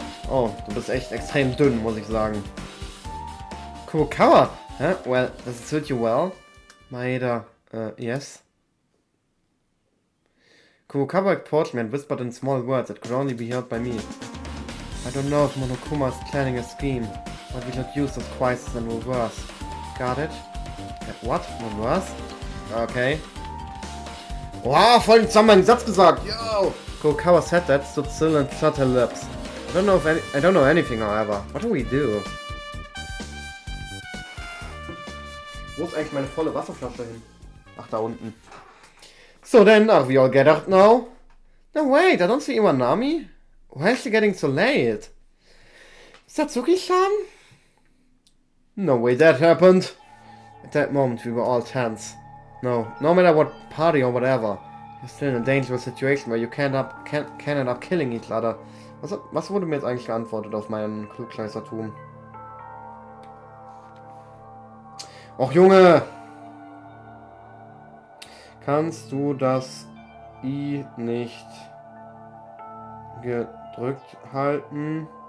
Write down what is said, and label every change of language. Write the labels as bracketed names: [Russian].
[German] Oh, du bist echt extrem dünn, muss ich sagen. [English] Kurokawa? Huh? Well, does it suit you well? Maeda, yes. Kurokawa approached me and whispered in small words that could only be heard by me. I don't know if Monokuma is planning a scheme, but we should use this crisis in reverse. Got it? What? Reverse? Okay. [German] Wow, voll den Zusammenhang Satz gesagt. Yo! [English] Kurokawa said that, stood still and shut her lips. I don't know anything, however. What do we do? [German] Wo ist eigentlich meine volle Wasserflasche hin? Ach, da unten. [English] So then, are we all gathered now? No, wait, I don't see Iwanami. Why is she getting so late? Satsuki-chan? No way that happened. At that moment, we were all tense. No matter what party or whatever, you're still in a dangerous situation where you can end up killing each other. [German] Was wurde mir jetzt eigentlich geantwortet auf meinen Klugscheißertum? Och Junge! Kannst du das I nicht gedrückt halten?